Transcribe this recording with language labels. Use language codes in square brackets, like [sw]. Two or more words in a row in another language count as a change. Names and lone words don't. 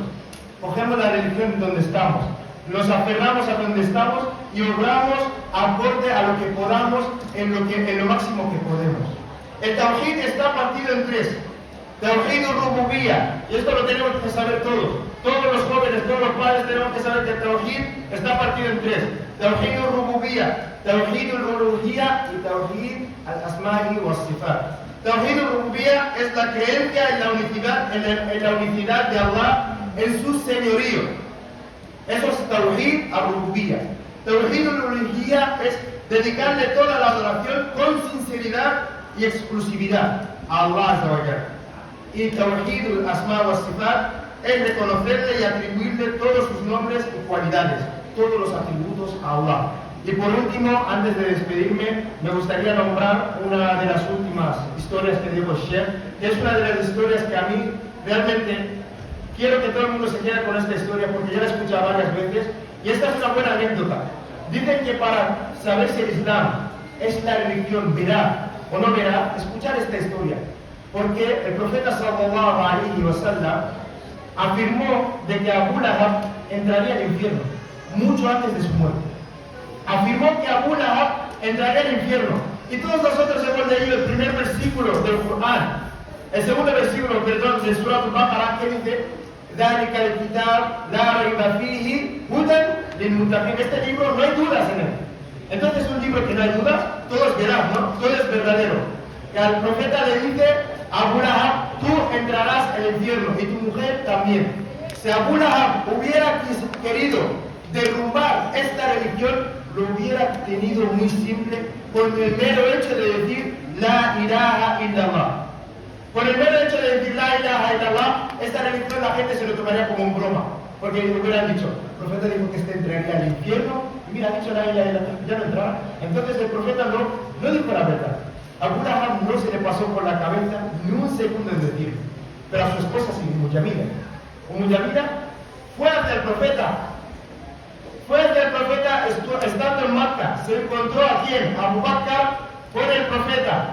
[es] Cogemos la religión donde estamos, nos aferramos a donde estamos y obramos acorde a lo que podamos en lo máximo que podemos. El Tawhid está partido en tres. [ar] توحيد الربوبية, [es] y esto lo tenemos que saber todos. Todos los jóvenes, todos los padres tenemos que saber que el Tawhid está partido en tres. [ar] توحيد الربوبية، توحيد الألوهية y توحيد الأسماء والصفات. توحيد الربوبية [es] es la creencia en la unicidad de Allah en su señorío. Eso es [ar] توحيد الربوبية. توحيد الألوهية [es] es dedicarle toda la adoración con sinceridad y exclusividad a Allah [ar] عز وجل. [es] Y [ar] توحيد الأسماء والصفات [es] es reconocerle y atribuirle todos sus nombres y cualidades, todos los atributos a Allah. Y por último, antes de despedirme, me gustaría nombrar una de las últimas historias que dijo Sheikh, que es una de las historias que a mí realmente quiero que todo el mundo se quede con esta historia porque ya la he escuchado varias veces y esta es una buena anécdota. Dicen que para saber si el Islam es la religión veraz o no veraz, escuchar esta historia. Porque el profeta [ar] صلى الله عليه وسلم [es] afirmó de que Abu Lahab entraría al infierno mucho antes de su muerte. Afirmó que Abu Lahab entraría al infierno. Y todos nosotros hemos leído el primer versículo del Corán, el segundo versículo, perdón, de Surah Al-Baqarah, que dice: [ar] ذَلِكَ الْكِتَابُ لَا رَيْبَ فِيهِ هُدًى لِلْمُتَّقِينَ. [es] Este libro no hay dudas en él. Entonces es un libro que no hay dudas, todo es veraz, ¿no? Todo es verdadero. Y al profeta le dice: Abu Lahab, tú entrarás al infierno y tu mujer también. Si Abu Lahab hubiera querido derrumbar esta religión, lo hubiera tenido muy simple con el mero hecho de decir [ar] لا إله إلا الله. [es] Con el mero hecho de decir [ar] لا إله إلا الله, [es] esta religión la gente se lo tomaría como un broma. Porque le hubieran dicho, el profeta dijo que este entraría al infierno, y mira, ha dicho [ar] لا إله إلا الله, [es] ya no entrará. Entonces el profeta no dijo la verdad. Abu Lahab no se le pasó por la cabeza ni un segundo en decir, pero a su esposa sí, Muyamila. Muyamila fue hacia el profeta. Estando en Makkah, se encontró a quién, a Abu Bakr con el profeta.